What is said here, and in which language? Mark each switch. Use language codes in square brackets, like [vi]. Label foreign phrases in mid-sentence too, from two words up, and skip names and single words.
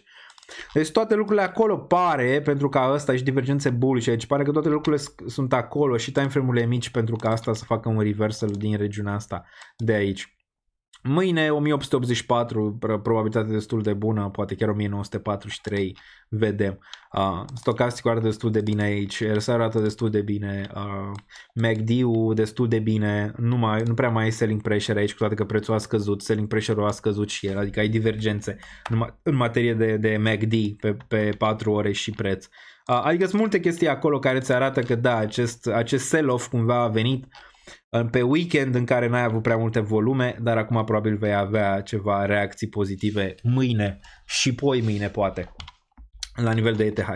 [ro] Deci toate lucrurile acolo pare, pentru că ăsta și divergențe bullish aici, pare că toate lucrurile sunt acolo și timeframe-urile mici pentru ca asta să facă un reversal din regiunea asta de aici. Mâine 1884, probabilitate destul de bună, poate chiar 1943, vedem. Stocasticul arată destul de bine aici, RSI arată destul de bine, MACD-ul destul de bine, nu prea mai ai [en] selling pressure [ro] aici, cu toate că prețul a scăzut, [en] selling pressure- [ro] ul a scăzut și el, adică ai divergențe în materie de MACD pe 4 ore și preț. Adică sunt multe chestii acolo care ți arată că da, acest sell-off cumva a venit pe weekend în care n-ai avut prea multe volume, dar acum probabil vei avea ceva reacții pozitive mâine și poi mâine poate la nivel de ETH.